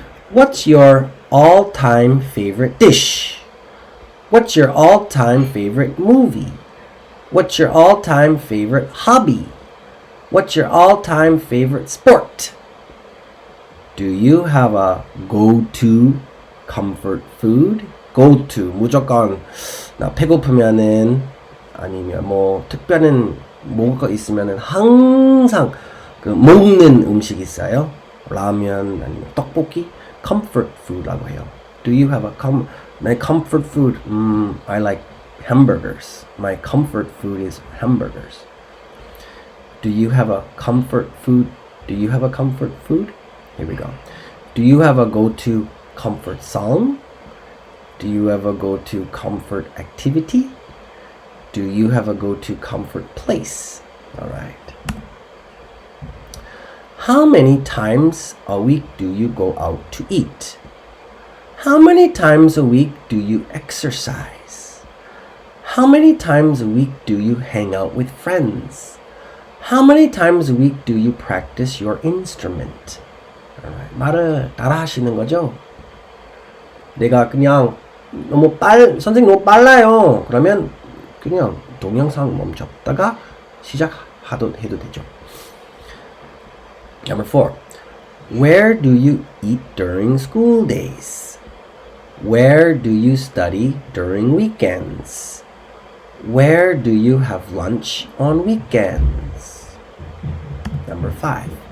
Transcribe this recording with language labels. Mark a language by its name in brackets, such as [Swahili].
[English] What's your all-time favorite dish? What's your all-time favorite movie? What's your all-time favorite hobby? What's your all-time favorite sport? Do you have a go-to comfort food? [Korean] go to 무조건 나 배고프면은 아니면 뭐 특별한 뭐가 있으면은 항상 그 먹는 음식 있어요. 라면 아니면 떡볶이 comfort food라고 해요. [English] Do you have a my comfort food? I like hamburgers. My comfort food is hamburgers. Do you have a comfort food? Do you have a comfort food? Here we go. Do you have a go-to comfort song? Do you have a go-to comfort activity? Do you have a go-to comfort place? All right. How many times a week do you go out to eat? How many times a week do you exercise? How many times a week do you hang out with friends? How many times a week do you practice your instrument? [Korean] Alright, 말을 따라 하시는 거죠? 내가 그냥 선생님 너무 빨라요. 그러면 그냥 동영상 멈췄다가 해도 되죠. [English] Number 4. Where do you eat during school days? Where do you study during weekends? Where do you have lunch on weekends? Number 5.